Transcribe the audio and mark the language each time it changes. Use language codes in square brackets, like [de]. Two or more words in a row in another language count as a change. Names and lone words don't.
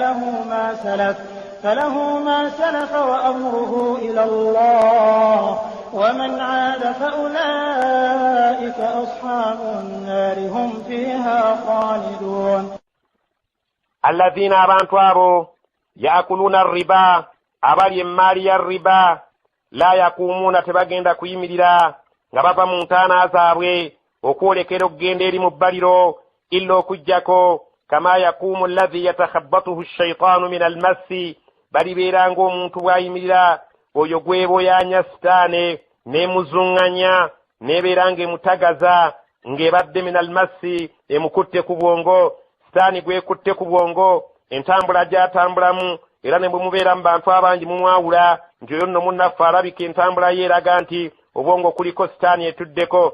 [ar] فله ما سلف وأمره إلى الله ومن عاد فأولئك أصحاب النار هم فيها خالدون [lg] الذين abantu [ar] يأكلون الربا [lg] abali emmali ya riba [ar] لا يقومون [lg] tebagenda kuyimirira nga bava mu ntaana zaabwe okwolekera okugenda eri mu bbaliro illa okujjako [ar] كما يقوم الذي يتخبطه الشيطان من المس [lg] balibeera ng'omuntu bw'ayimirira oyo gweboyaanya sitaane n'emuzuŋŋanya n'ebeera ng'emutagaza ng'ebadde [ar] من المس [lg] emukutte ku bwongo sitaani gwekutte ku bwongo entambula gy'atambulamu era ne bwe mubeera mu bantu abangi mumwawula nti oyo nno munnaffe alabika entambula ye eraga nti obwongo kuliko sitaani etuddeko.